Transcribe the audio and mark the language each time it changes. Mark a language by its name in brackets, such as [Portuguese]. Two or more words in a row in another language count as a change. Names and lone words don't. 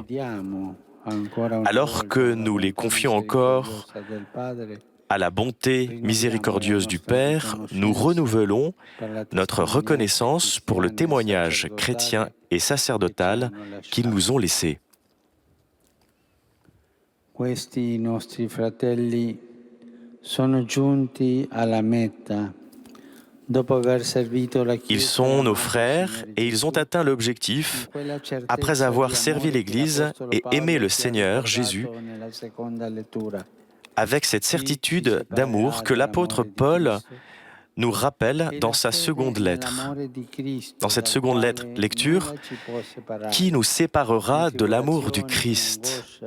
[French] Alors que nous les confions encore à la bonté miséricordieuse du Père, nous renouvelons notre reconnaissance pour le témoignage chrétien et sacerdotal qu'ils nous ont laissé. [Italian] Questi nostri fratelli sono giunti alla meta. [French] Ils sont nos frères et ils ont atteint l'objectif après avoir servi l'Église et aimé le Seigneur Jésus avec cette certitude d'amour que l'apôtre Paul nous rappelle dans sa seconde lettre, dans cette seconde lecture, qui nous séparera de l'amour du Christ.